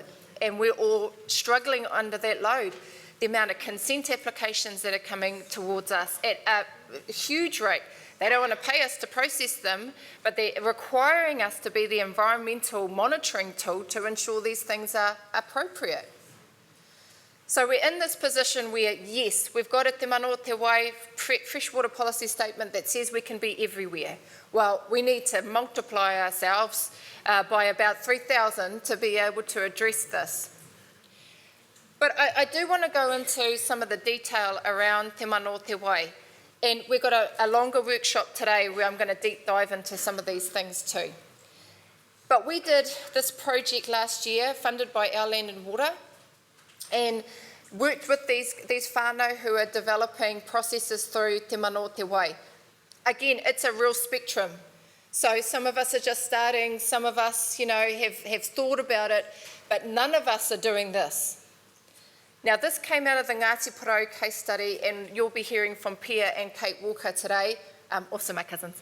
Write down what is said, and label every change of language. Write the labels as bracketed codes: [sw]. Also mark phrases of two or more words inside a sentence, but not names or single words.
[en] And we're all struggling under that load. The amount of consent applications that are coming towards us at a huge rate. They don't want to pay us to process them, but they're requiring us to be the environmental monitoring tool to ensure these things are appropriate. So we're in this position where, yes, we've got a [mi] te mana o te wai [en] freshwater policy statement that says we can be everywhere. Well, we need to multiply ourselves by about 3,000 to be able to address this. But I do want to go into some of the detail around [mi] te mana o te wai. [en] And we've got a longer workshop today where I'm going to deep dive into some of these things too. But we did this project last year, funded by Our Land and Water, and worked with these whānau who are developing processes through [mi] te mana o te wai. [en] Again, it's a real spectrum. So some of us are just starting, some of us, have thought about it, but none of us are doing this. Now, this came out of the Ngāti Porou case study, and you'll be hearing from Pia and Kate Walker today, also my cousins.